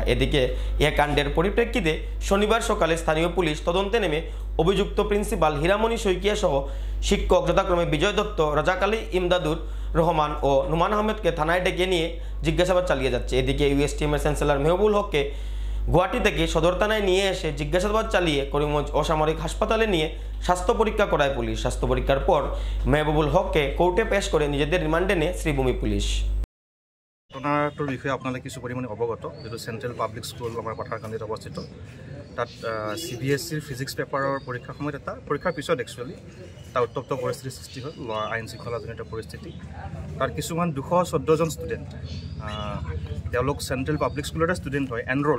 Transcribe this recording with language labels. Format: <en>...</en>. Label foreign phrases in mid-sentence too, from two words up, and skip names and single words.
<bn>এদিকে এ কাণ্ডের পরিপ্রেক্ষিতে শনিবার সকালে স্থানীয় পুলিশ তদন্তে নেমে অভিযুক্ত প্রিন্সিপাল হীরামণি শইকিয়া সহ শিক্ষক যথাক্রমে বিজয় দত্ত, রাজাক আলী ইমদাদুর রহমান ও নুমান আহমেদকে থানায় ডেকে নিয়ে জিজ্ঞাসাবাদ চালিয়ে যাচ্ছে। এদিকে ইউএসটিএমের চ্যান্সেলর মেহবুবুল হককে গুয়াহাটি থেকে সদর থানায় নিয়ে এসে জিজ্ঞাসাবাদ চালিয়ে করিমগঞ্জ অসামরিক হাসপাতালে নিয়ে স্বাস্থ্য পরীক্ষা করায় পুলিশ। স্বাস্থ্য পরীক্ষার পর মেহবুবুল হককে কোর্টে পেশ করে নিজেদের রিমান্ডে নেয় শ্রীভূমি পুলিশ।</bn> <as>ঘটনাটোৰ বিষয়ে আপোনালোকে কিছু পৰিমাণে অৱগত, যিটো চেণ্ট্ৰেল পাব্লিক স্কুল আমাৰ পাথাৰকান্দিত অৱস্থিত। তাত CBSEৰ ফিজিক্স পেপাৰৰ পৰীক্ষাৰ সময়ত পৰীক্ষাৰ পিছত একচুৱেলি এটা উত্তপ্ত পৰিস্থিতিৰ সৃষ্টি হ'ল, আইন শৃংখলাজনিত পৰিস্থিতি। তাত কিছুমান 214জন ষ্টুডেণ্ট, তেওঁলোক চেণ্ট্ৰেল পাব্লিক স্কুলৰে ষ্টুডেণ্ট হয়, এনৰল্ড।</as>